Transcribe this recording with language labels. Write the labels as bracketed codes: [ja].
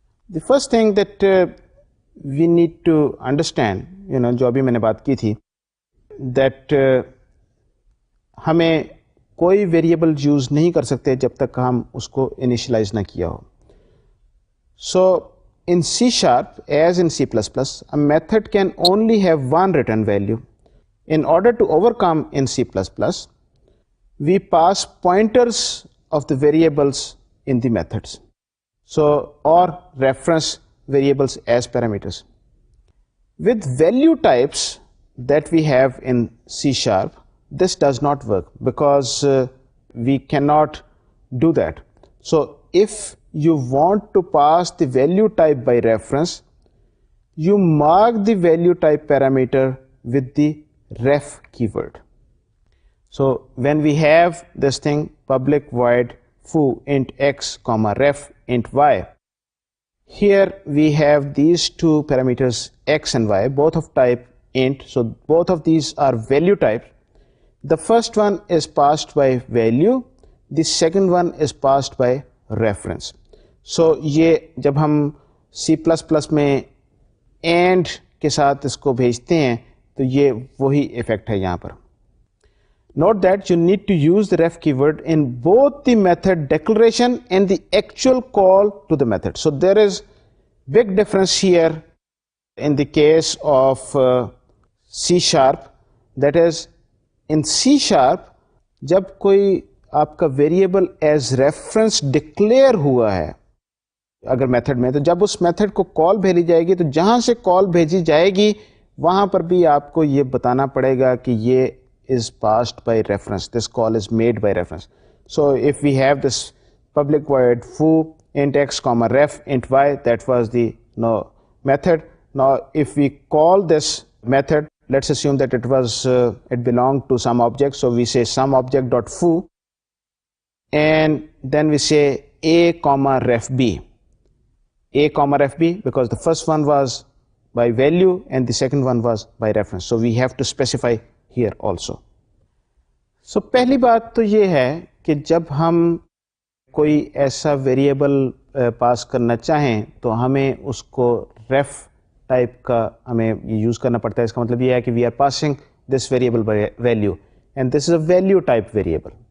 [en] the first thing that we need to understand [ur] جو ابھی میں نے بات کی تھی دیٹ ہمیں کوئی ویریبل یوز نہیں کر سکتے جب تک ہم اس کو انیشلائز نہ کیا ہو. [en] So in C sharp, as in C++, a method can only have one return value. In order to overcome in C++, we pass pointers of the variables in the methods. So, or reference variables as parameters. With value types that we have in C sharp, this does not work because we cannot do that. So, if you want to pass the value type by reference, you mark the value type parameter with the ref keyword. So when we have this thing public void foo int x comma ref int y, here we have these two parameters x and y, both of type int. So both of these are value types. The first one is passed by value, the second one is passed by reference. [ur] سو یہ جب ہم C plus plus میں and کے ساتھ اس کو بھیجتے ہیں تو یہ وہی ایفیکٹ ہے یہاں پر. [en] Note that you need to use the ref keyword in both the method declaration and the actual call to the method. So there is big difference here in the case of C sharp. That is in C sharp [ur] جب کوئی آپ کا variable as reference declare ہوا ہے اگر method میں, تو جب اس میتھڈ کو کال بھیجی جائے گی تو جہاں سے کال بھیجی جائے گی وہاں پر بھی آپ کو یہ بتانا پڑے گا کہ یہ [en] is passed by reference, [ur] this call is made by reference. [en] So if we have this public void foo int x comma ref int y, that was the method. Now if we call this method, let's assume that it belonged to some object, so we say some object dot foo and then we say a comma ref b. A comma ref b because the first one was by value and the second one was by reference. So we have to specify here also. [ur] So پہلی بات تو یہ ہے کہ جب ہم کوئی ایسا ویریبل پاس کرنا چاہیں تو ہمیں اس کو ریف ٹائپ کا ہمیں یوز کرنا پڑتا ہے. اس کا مطلب یہ ہے کہ [en] We are passing this variable by value and this is a value type variable.